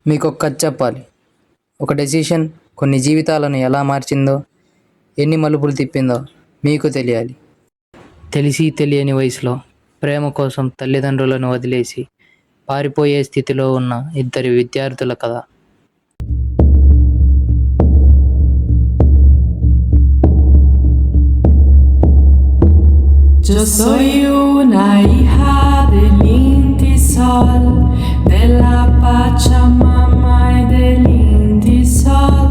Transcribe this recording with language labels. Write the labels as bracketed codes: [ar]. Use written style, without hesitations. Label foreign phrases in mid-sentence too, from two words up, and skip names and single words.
[te] మీకొక కథ చెప్పాలి. ఒక డెసిషన్ కొన్ని జీవితాలను ఎలా మార్చిందో, ఎన్ని మలుపులు తిప్పిందో మీకు తెలియాలి. తెలిసి తెలియని వయసులో ప్రేమ కోసం తల్లిదండ్రులను వదిలేసి పారిపోయే స్థితిలో ఉన్న ఇద్దరి విద్యార్థుల కథ. [es] Yo soy una hija del Inti Sol, de la Pachamama y del Inti Sol.